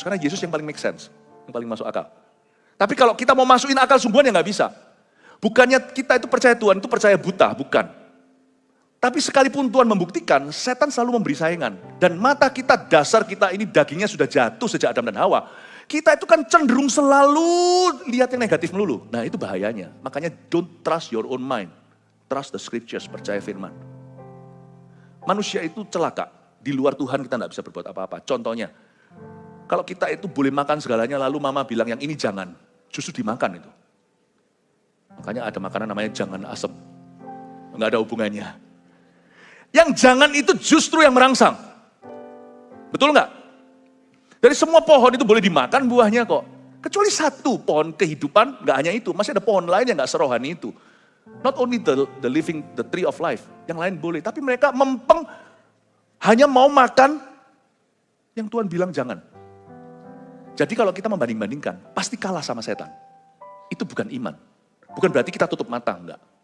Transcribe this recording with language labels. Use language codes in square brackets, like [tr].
[id] Karena Yesus yang paling make sense. Yang paling masuk akal. Tapi kalau kita mau masukin akal sungguhan ya nggak bisa. Bukannya kita itu percaya Tuhan, itu percaya buta, bukan. Tapi sekalipun Tuhan membuktikan, setan selalu memberi saingan. Dan mata kita, dasar kita ini dagingnya sudah jatuh sejak Adam dan Hawa. Kita itu kan cenderung selalu lihat yang negatif melulu. Nah itu bahayanya. Makanya [en] don't trust your own mind. Trust the scriptures, [id] percaya firman. Manusia itu celaka. Di luar Tuhan kita tidak bisa berbuat apa-apa. Contohnya, kalau kita itu boleh makan segalanya lalu mama bilang yang ini jangan. Justru dimakan itu. Makanya ada makanan namanya jangan asem. Enggak ada hubungannya. Yang jangan itu justru yang merangsang. Betul enggak? Dari semua pohon itu boleh dimakan buahnya kok. Kecuali satu pohon kehidupan, nggak hanya itu. Masih ada pohon lain yang nggak serohani itu. [en] Not only the living, the tree of life. [id] Yang lain boleh. Tapi mereka mempeng hanya mau makan yang Tuhan bilang jangan. Jadi kalau kita membanding-bandingkan, pasti kalah sama setan. Itu bukan iman. Bukan berarti kita tutup mata, enggak.